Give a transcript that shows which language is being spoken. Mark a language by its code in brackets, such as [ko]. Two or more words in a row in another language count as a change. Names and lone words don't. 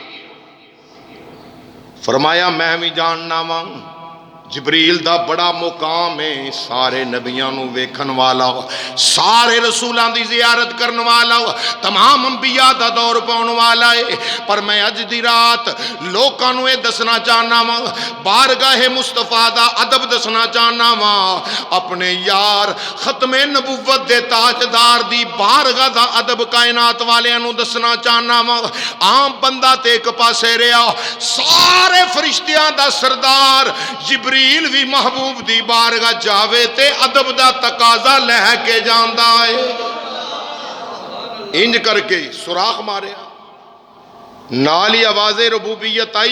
[pa] فرمایا میں بھی جاننا وا جبریل دا بڑا مقام ہے، سارے نبیاں نو ویکھن والا، سارے رسولاں دی زیارت کرن والا، تمام انبیاء دا دور پاؤن والا ہے۔ پر میں اج دی رات لوکاں نو اے دسنا چاہنا وا، بارگاہ مصطفیٰ دا ادب دسنا چاہنا وا، اپنے یار ختم نبوت دے تاجدار دی بارگاہ دا ادب کائنات والیاں نو دسنا چاہنا وا۔ عام بندہ تے ایک پاسے رہیا، سارے فرشتیاں دا سردار جبریل بھی محبوب دی بارگاہ جاوے تے ادب دا تقاضا لے کے جاندا ہے، انج کر کے سوراخ ماریا، نالی آواز ربوبیت آئی۔